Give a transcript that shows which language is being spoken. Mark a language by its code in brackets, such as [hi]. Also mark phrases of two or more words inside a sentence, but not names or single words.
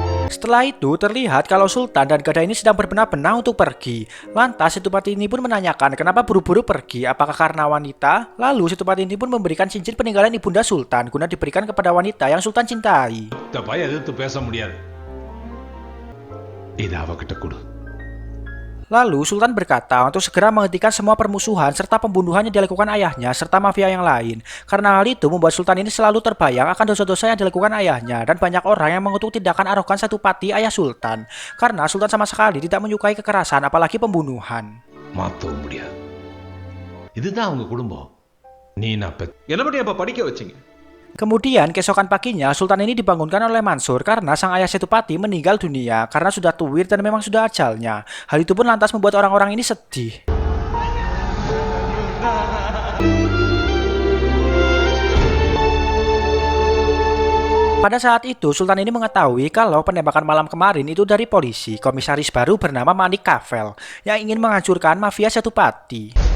[id] Setelah itu terlihat kalau Sultan dan Gada ini sedang berbenah-benah untuk pergi. Lantas Setupati ini pun menanyakan kenapa buru-buru pergi, apakah karena wanita? Lalu Setupati ini pun memberikan cincin peninggalan ibunda Sultan guna diberikan kepada wanita yang Sultan cintai. [ta] தப்பா எதிர்த்து பேச முடியாது. இது அவகிட்ட கொடு. [id] Lalu Sultan berkata untuk segera menghentikan semua permusuhan serta pembunuhan yang dilakukan ayahnya serta mafia yang lain. Karena hal itu membuat Sultan ini selalu terbayang akan dosa-dosa yang dilakukan ayahnya dan banyak orang yang mengutuk tindakan arogan Setupati ayah Sultan. Karena Sultan sama sekali tidak menyukai kekerasan apalagi pembunuhan. [ta] மாத்தவும் முடியாது. இதுதான் அவங்க குடும்பம். நீ நான் என்ன பண்ணி apa படிக்க வச்சீங்க? [id] Kemudian keesokan paginya Sultan ini dibangunkan oleh Mansur karena sang ayah Setupati meninggal dunia karena sudah tuwir dan memang sudah ajalnya. Hal itu pun lantas membuat orang-orang ini sedih. Pada saat itu Sultan ini mengetahui kalau penembakan malam kemarin itu dari polisi, komisaris baru bernama Manik Kavel yang ingin menghancurkan mafia Setupati.